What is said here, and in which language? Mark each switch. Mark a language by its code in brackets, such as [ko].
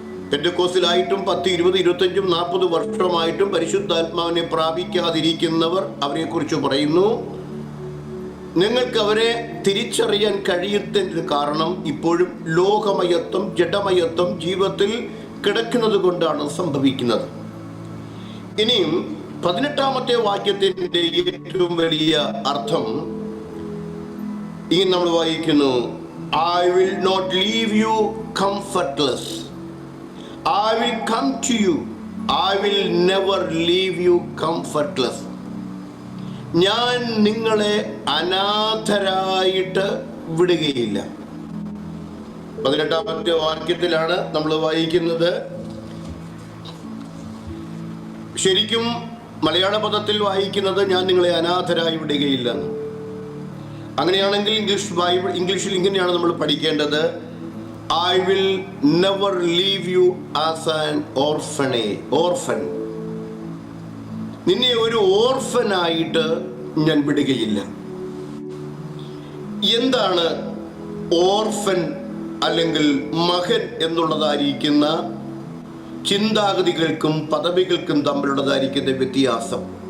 [ml] പെന്തക്കോസ്തിലായിട്ടും 10, 20, 25, 40 വർഷമായിട്ടും പരിശുദ്ധാത്മാവിനെ പ്രാപിക്കാതിരിക്കുന്നവർ അവരെക്കുറിച്ച് പറയുന്നു, നിങ്ങൾക്ക് അവരെ തിരിച്ചറിയാൻ കഴിയുന്നതിന് കാരണം ഇപ്പോഴും ലോകമയത്വം, ജഡമയത്വം ജീവിതത്തിൽ കിടക്കുന്നത് കൊണ്ടാണ് സംഭവിക്കുന്നത്. ഇനിയും 18-ാമത്തെ വാക്യത്തിൻ്റെ ഏറ്റവും വലിയ അർത്ഥം ഈ നമ്മൾ വായിക്കുന്നു, [en] I will not leave you comfortless. I will come to you. I will never leave you comfortless. [ml] ഞാൻ നിങ്ങളെ അനാഥരായിട്ട് വിടുകയില്ല. 18-ാമത്തെ വാക്യത്തിലാണ് നമ്മൾ വായിക്കുന്നത്. ശരിക്കും മലയാള പദത്തിൽ വായിക്കുന്നത് ഞാൻ നിങ്ങളെ അനാഥരായി വിടുകയില്ലെന്ന്. അങ്ങനെയാണെങ്കിൽ ഇംഗ്ലീഷിൽ ഇങ്ങനെയാണ് നമ്മൾ പഠിക്കേണ്ടത്, [en] I will never leave you as an orphan. [ml] നിന്നെ ഒരു ഓർഫനായിട്ട് ഞാൻ വിടുകയില്ല. എന്താണ് ഓർഫൻ അല്ലെങ്കിൽ മകൻ എന്നുള്ളതായിരിക്കുന്ന ചിന്താഗതികൾക്കും പദവികൾക്കും തമ്മിലുള്ളതായിരിക്കുന്ന വ്യത്യാസം?